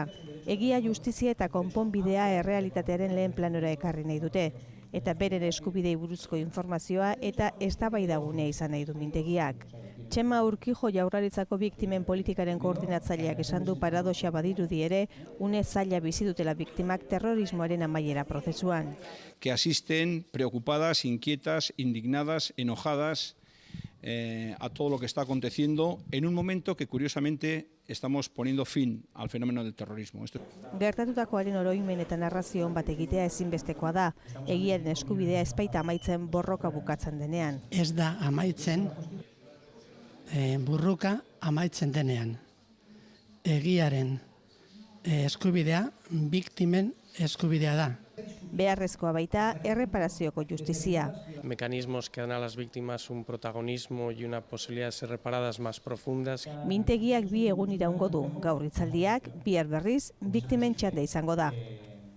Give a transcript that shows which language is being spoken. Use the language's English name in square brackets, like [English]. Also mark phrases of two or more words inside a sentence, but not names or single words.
[Basque] Egia, justizia eta konponbidea errealitatearen lehen planora ekarri nahi dute. Eta beren eskubidei buruzko informazioa eta eztabaidagunea izan nahi du mintegiak. Txema Urkijo Jaurlaritzako biktimen politikaren koordinatzaileak esan du paradoxa badirudi ere, une zaila bizi dutela biktimak terrorismoaren amaiera prozesuan. [Spanish] Que asisten preocupadas, inquietas, indignadas, enojadas a todo lo que está aconteciendo en un momento que curiosamente estamos poniendo fin al fenómeno del terrorismo. [Basque] Gertatutakoaren oroimen eta narrazio on bat egitea ezinbestekoa da. Egiaren eskubidea ez baita amaitzen borroka bukatzen denean. Ez da amaitzen burruka amaitzen denean. Egiaren eskubidea biktimen eskubidea da. Beharrezkoa baita erreparazioko justizia. [Spanish] Mecanismos que dan a las víctimas un protagonismo y una posibilidad de ser reparadas más profundas. [Basque] Mintegiak 2 egun iraungo du. Gaur hitzaldiak, bihar berriz, biktimen txanda izango da.